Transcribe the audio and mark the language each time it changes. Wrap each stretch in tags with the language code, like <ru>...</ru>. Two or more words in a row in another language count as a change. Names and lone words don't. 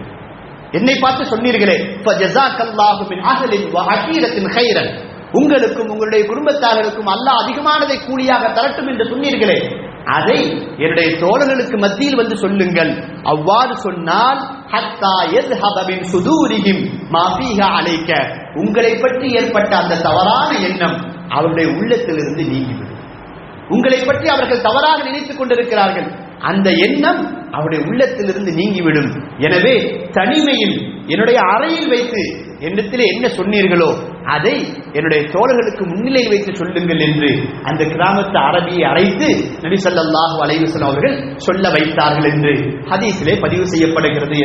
<ta>என்னை பார்த்து சொன்னீர்களே,</ta> <ar>فجزاك الله من أهل وعشيرة خيرا,</ar> <ta>உங்களுக்கும் உங்களுடைய குடும்பத்தார்களுக்கும் அல்லாஹ் அதிகமானதை கூலியாக தரட்டும் என்று சொன்னீர்களே, அதை என்னுடைய தோழர்களுக்கு மத்தியில் வந்து சொல்லுங்கள். அவ்வாறு சொன்னால்</ta> <ar>ஹத்தா யذهب من صدورهم ما فيها عليك,</ar> <ta>உங்களை பற்றி ஏற்பட்ட அந்த தவறான எண்ணம் அவருடைய உள்ளத்திலிருந்து நீங்கிவிடும். உங்களை பற்றி அவர்கள் தவறாக நினைத்துக் கொண்டிருக்கிறார்கள், அந்த எண்ணம் அவருடைய உள்ளத்திலிருந்து நீங்கிவிடும். எனவே தனிமையில் என்னுடைய அறையில் வைத்து என்னிடத்திலே என்ன சொன்னீர்களோ அதை என்னுடைய தோழர்களுக்கு முன்னிலையில் வைத்து சொல்லுங்கள் என்று அந்த கிராமத்து அரபியை அழைத்து நபி</ta> <ar>صلى الله عليه وسلم</ar> <ta>அவர்கள் சொல்ல வைத்தார்கள் என்று ஹதீஸிலே பதிவு செய்யப்படுகிறது.</ta>